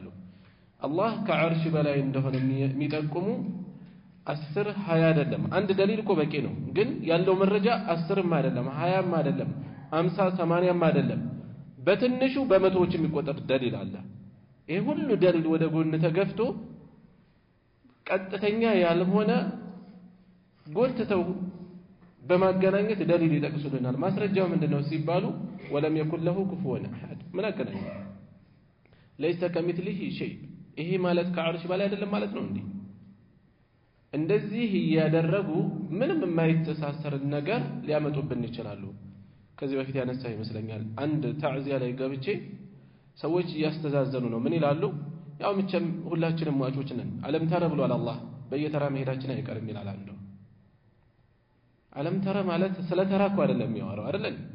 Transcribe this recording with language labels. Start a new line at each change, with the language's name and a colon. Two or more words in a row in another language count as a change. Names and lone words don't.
Amharic: አላህ ከዓርሽ በላይ እንደሆነ የሚጠቁሙ 10 20 አይደለም። አንድ ደሊል እኮ በቂ ነው። ግን ያለው መረጃ 10ም አይደለም 20ም አይደለም 50 80ም አይደለም። በትንሹ በመቶዎች የሚቆጠር ደሊል አለ። ይሄ ሁሉ ደሊል ወደ ጎን ተገፍቶ ቀጥተኛ ያልሆነ ጎትተው በማገናኘት ደሊል ይጠቅሱልናል። ማስረጃው ምንድነው ሲባሉ
Arabic: ولم يكن له كفوا أحد
Amharic: ምን አገናኘ?
Arabic: ليس كمثله شيء።
Amharic: ይሄ ማለት ከዓርሽ በላይ አይደለም ማለት ነው እንዴ? እንደዚህ ያደረጉ ምንም የማይተሳሰር ነገር ሊያመጡብን ይችላሉ። ከዚህ በፊት ያነሳ ይመስለኛል። አንድ ታዕዚያ ላይ ገብቼ ሰዎች ያስተዛዘኑ ነው። ምን ይላሉ? ያው መቼም ሁላችንም ሟቾች ነን።
Arabic: ألم تر
Amharic: ብሏል አላህ። በየተራ መሄዳችን አይቀርም ይላል አንዱ።
Arabic: ألم تر
Amharic: ማለት ስለ ተራ እኮ አይደለም የሚያወራው አይደል?